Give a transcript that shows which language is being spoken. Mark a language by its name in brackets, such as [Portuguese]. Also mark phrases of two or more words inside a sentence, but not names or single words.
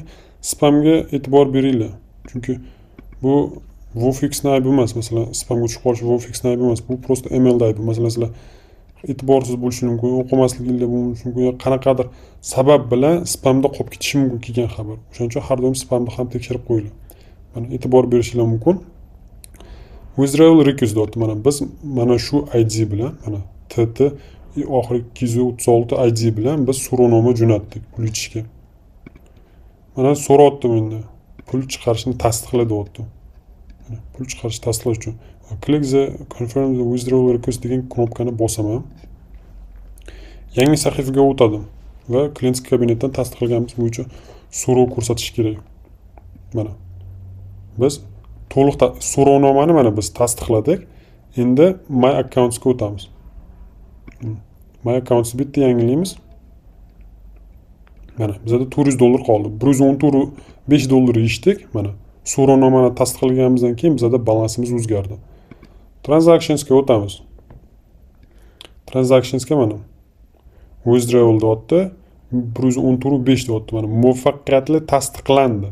[Uzbek] Spamga e'tibor beringlar. Chunki bu Wofix'ning aybi emas. Masalan, spamga tushib qolish Wofix'ning aybi emas. Bu prosta emailda aybi. Masalan, sizlar e'tiborsiz bo'lishi mumkin, o'qimasliginglar bo'lishi mumkin, qanaqadir sabab bilan spamda qolib ketishi mumkin kelgan xabar. O'shaning uchun har doim spamni ham tekshirib qo'yinglar. Mana e'tibor berishinglar mumkin. [English] Withdrawal request dot. [Uzbek] Mana biz mana shu ID bilan, mana TT oxiri 236 ID bilan biz so'rovnoma jo'natdik pul yechishga. Mana so'rayapti endi. Pul chiqarishni tasdiqla deyapti. Pul chiqarish tasdiqlash uchun [English] click the confirm the withdrawal request [Uzbek] degan knopkani bosaman. Yangi sahifaga o'tadim va klient kabinetdan tasdiqlaganimiz bo'yicha so'rov ko'rsatish kerak. Mana biz to'liq so'rovnomani mana biz tasdiqladik. Endi [English] my accounts [Uzbek] ga o'tamiz. [English] My accounts [Uzbek] bitta yangilaymiz. Mana bizda $400 qoldi. $114.5 yechdik. Mana so'rovnomani tasdiqlaganimizdan keyin bizda balansimiz o'zgardi. Transactions ga o'tamiz. Transactions ga mana [English] withdrawal dotda [Uzbek] 114.5 dotda mana muvaffaqiyatli tasdiqlandi.